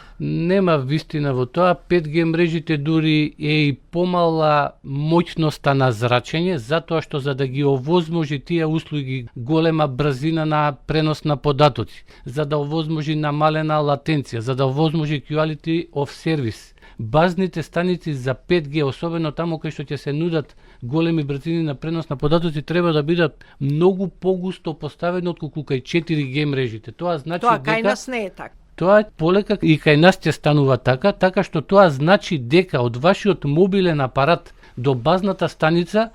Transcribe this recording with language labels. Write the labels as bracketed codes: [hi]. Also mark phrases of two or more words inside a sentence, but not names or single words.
[mk] Нема вистина во тоа, 5G мрежите дури е и помала моќноста на зрачење, затоа што за да ги овозможи тие услуги голема брзина на пренос на податоци, за да овозможи намалена латенција, за да овозможи [en] quality of service, [mk] базните станици за 5G, особено таму кај што ќе се нудат големи брзини на пренос на податоци, треба да бидат многу погусто поставени отколку кај 4G мрежите. Тоа значи тоа дека кај нас не е така. Тоа полека и кај нас ќе станува така што тоа значи дека од вашиот мобилен апарат до базната станица